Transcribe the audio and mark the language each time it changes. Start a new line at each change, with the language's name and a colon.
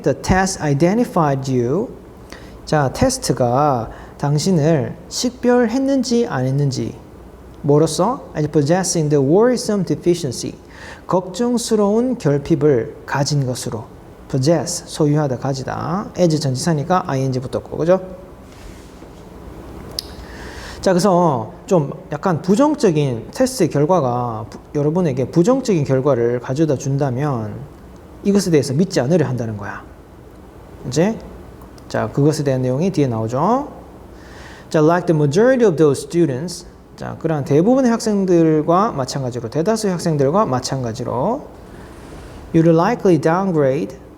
English: the test identified you.
Korean: 자, 테스트가 당신을 식별했는지 안 했는지. 뭐로써?
English: as possessing the worrisome deficiency.
Korean: 걱정스러운 결핍을 가진 것으로. possess, 소유하다, 가지다. as 전치사니까 ing 붙었고, 그죠? 자, 그래서 좀 약간 부정적인 테스트의 결과가 여러분에게 부정적인 결과를 가져다 준다면 이것에 대해서 믿지 않으려 한다는 거야. 이제 자, 그것에 대한 내용이 뒤에 나오죠.
English: 자, like the majority of those students.
Korean: 자, 그러한 대부분의 학생들과 마찬가지로, 대다수의 학생들과 마찬가지로
English: you'll likely downgrade.